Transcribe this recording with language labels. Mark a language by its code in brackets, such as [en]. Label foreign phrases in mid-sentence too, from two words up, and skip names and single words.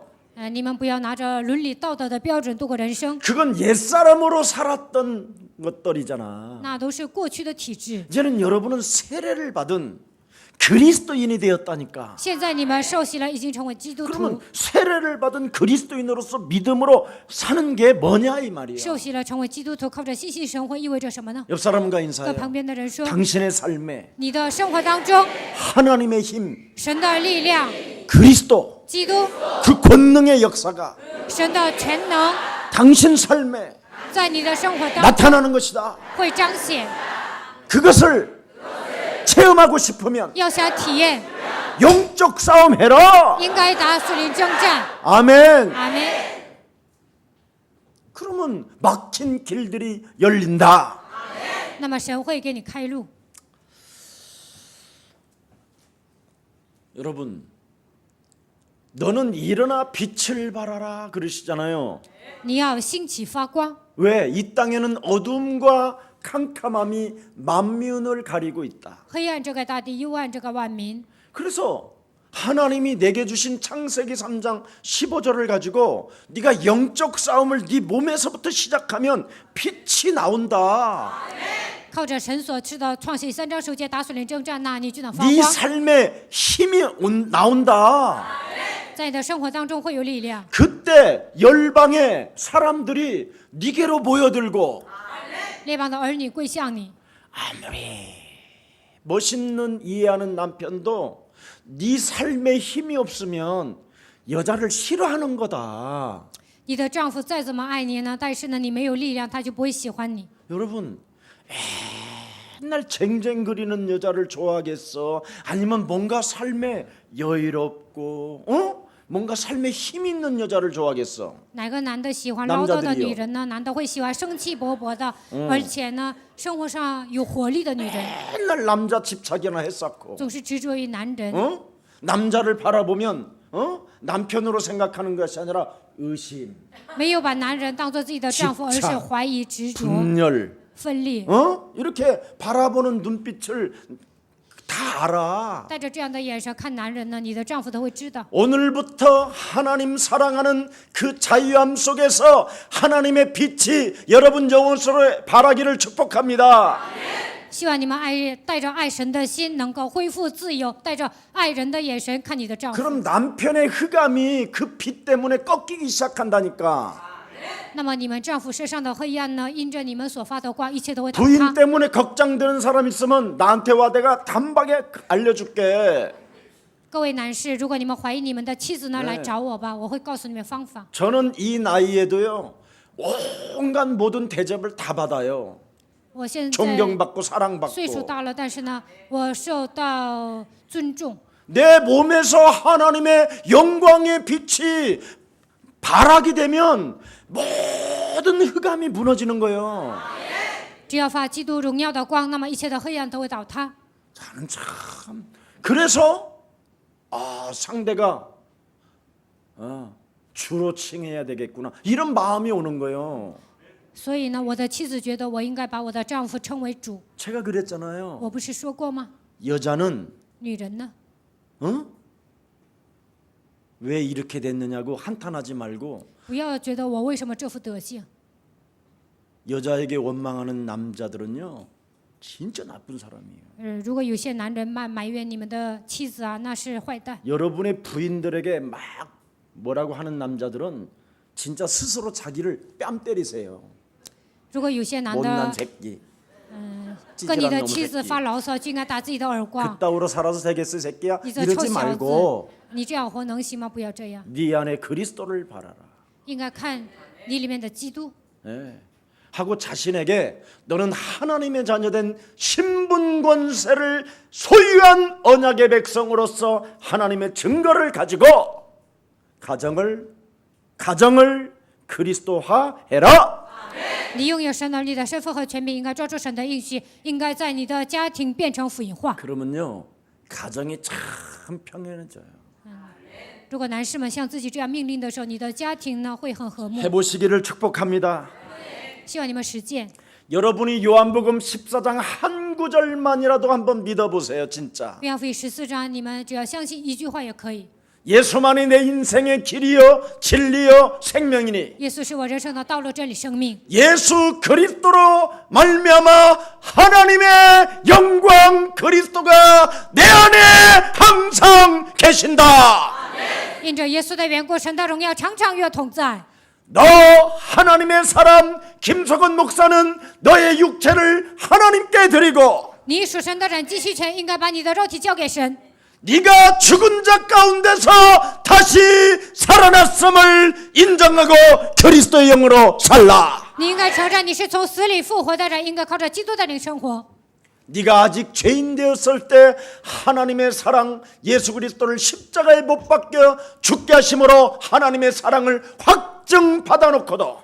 [zh] 你们不要拿着伦理道德的标准度过人生， [ko] 그건 옛사람으로 살았던 것들이잖아. [zh] 那都是过去的体制。 [ko] 이제는 여러분은 세례를 받은 그리스도인이 되었다니까. [zh] 现在你们受洗了，已经成为基督徒 [ko] 그러면 。 세례를 받은 그리스도인으로서 믿음으로 사는 게 뭐냐 이 말이야. [zh] 受洗了，成为基督徒，靠着信心生活，意味着什么呢？ [ko] 옆 사람과 [zh] 和 [ko] 인사해요. [zh] 旁边的人说， [ko] 당신의 삶에 [zh] 你的生活当中， [ko] 하나님의 힘, [zh] 神的力量， [ko] 그리스도, [zh] 基督， [ko] 그 권능의 역사가 [zh] 神的全能， [ko] 당신 삶에 [zh] 在你的生活当中 [ko] 나타나는 것이다. [zh] 会彰显。 [ko] 그것을 체험하고 싶으면 [zh] 要想体验， [ko] 영적 싸움 해라. [zh] 应该打属灵征战。 [ko] 아멘. [zh] 阿门。 [ko] 그러면 막힌 길들이 열린다. [zh] 那么神会给你开路。 [ko] 여러분, 너는 일어나 빛을 발하라 그러시잖아요. [zh] 你要兴起发光。 [ko] 왜? 이 땅에는 어둠과 캄캄함이 만민을 가리고 있다. [zh] 黑暗遮盖大地，幽暗遮盖万民。 [ko] 그래서 하나님이 내게 주신 창세기 3장 15절을 가지고 네가 영적 싸움을 네 몸에서부터 시작하면 빛이 나온다. [zh] 靠着神所赐的创世3章9节打属灵征战，那你就能发 [ko] 네 [zh] 光。 [ko] 삶에 힘이 나온다. [zh] 在你的生活当中会有力量。 [ko] 그때 열방의 사람들이 네게로 모여들고 [zh] 列邦的儿女归向你， [ko] 아무리 멋있는 이해하는 남편도 네 삶에 힘이 없으면 여자를 싫어하는 거다. [zh] 你的丈夫再怎么爱你呢，但是呢，你没有力量，他就不会喜欢你。 [ko] 여러분 맨날 쟁쟁거리는 여자를 좋아하겠어? 아니면 뭔가 삶에 여유롭고 뭔가 삶에 힘 있는 여자를 좋아하겠어? [zh] 哪个男的喜欢唠叨的 [ko] 남자들이요 [zh] 女人呢？男的会喜欢生气勃勃的，而且呢，生活上有活力的女人， [ko] 맨날 남자 집착이나 했었고 [zh] 总是执着于男人。 [ko] 남자를 바라보면 남편으로 생각하는 것이 아니라 의심, [zh] 没有把男人当做自己的丈夫，而是怀疑、执着、 [ko] 분열, [zh] 分裂。 [ko] 이렇게 바라보는 눈빛을 다 알아. [zh] 带着这样的眼神看男人呢，你的丈夫都会知道。 [ko] 오늘부터 하나님 사랑하는 그 자유함 속에서 하나님의 빛이 여러분 영혼 속에 발하기를 축복합니다. [zh] 希望你们带着爱神的心，能够恢复自由，带着爱人的眼神看你的丈夫。 [ko] 그럼 남편의 흑암이 그 빛 때문에 꺾이기 시작한다니까. [zh] 那么你们丈夫身上的黑暗呢，因着你们所发的光，一切都会倒 [ko] 부인 [zh] 塌。 [ko] 때문에 걱정되는 사람 있으면 나한테 와 내가 단박에 알려줄게. [zh] 各位男士，如果你们怀疑你们的妻子呢， [ko] 네 [zh] 来找我吧，我会告诉你们方法。 [ko] 저는 이 나이에도요 온갖 모든 대접을 다 받아요. [zh] 我现在 [ko] 존경받고 사랑받고 [zh] 岁数大了，但是呢，我受到尊重。 [ko] 내 몸에서 하나님의 영광의 빛이 발하게 되면 모든 흑암이 무너지는 거예요. [zh] 只要发基督荣耀的光，那么一切的黑暗都会倒塌。 [ko] 저는 참 그래서 상대가 주로 칭해야 되겠구나 이런 마음이 오는 거예요. [zh] 所以呢，我的妻子觉得我应该把我的丈夫称为主。 [ko] 제가 그랬잖아요. [zh] 我不是说过吗？ [ko] 여자는 [zh] 女人呢？ [ko] 왜 이렇게 됐느냐고 한탄하지 말고 [zh] 不要觉得我为什么这副德行。 [ko] 여자에게 원망하는 남자들은요 진짜 나쁜 사람이에요. [zh] 如果有些男人埋怨你们的妻子啊，那是坏蛋。 [ko] 여러분의 부인들에게 막 뭐라고 하는 남자들은 진짜 스스로 자기를 뺨 때리세요. [zh] 如果有些男 [ko] 못난 [zh] 的 [ko] 새끼. [zh] 跟你 [ko] 찌질한 [zh] 的 [ko] 놈의 [zh] 妻子 [ko] 새끼. [zh] 发牢骚，就应该打自己的耳光。 [ko] 그따위로 살아서 되겠어 새끼야? [zh] 你这臭 [ko] 이러지 [zh] 小子 [ko] 말고 ， [zh] 你这样活能行吗？不要这样， [ko] 네 안에 그리스도를 바라라. [zh] 应该看你里面的基督。 [ko] 예. 하고 자신에게 너는 하나님의 자녀된 신분 권세를 소유한 언약의 백성으로서 하나님의 증거를 가지고 가정을 그리스도화해라. [zh] 你拥有神能力的身份和权柄，应该抓住神的应许，应该在你的家庭变成福音化。 [ko] 그러면요 가정이 참 평안해져요. [zh] 如果男士们像自己这样命令的时候，你的家庭呢会很和睦。 [ko] 해보시기를 축복합니다. [zh] 希望你们实践。 [ko] 여러분이 요한복음 14장 한 구절만이라도 한번 믿어보세요. 진짜 [zh] 约翰福音14章，你们只要相信一句话也可以。 [ko] 예수만이 내 인생의 길이요 진리요 생명이니 [zh] 耶稣是我人生的道路、真理、生命。 [ko] 예수 그리스도로 말미암아 하나님의 영광 그리스도가 내 안에 항상 계신다. [zh] 因着耶稣的缘故，神的荣耀常常与我同在。 [ko] 너 하나님의 사람 김석원 목사는 너의 육체를 하나님께 드리고 [zh] 你属神的人，继续权应该把你的肉体交给神。 [ko] 네가 죽은 자 가운데서 다시 살아났음을 인정하고 그리스도의 영으로 살라. [zh] 你应该承认你是从死里复活的人，应该靠着基督的灵生活。 [ko] 네가 아직 죄인 되었을 때 하나님의 사랑 예수 그리스도를 십자가에 못 박혀 죽게 하심으로 하나님의 사랑을 확증 받아놓고도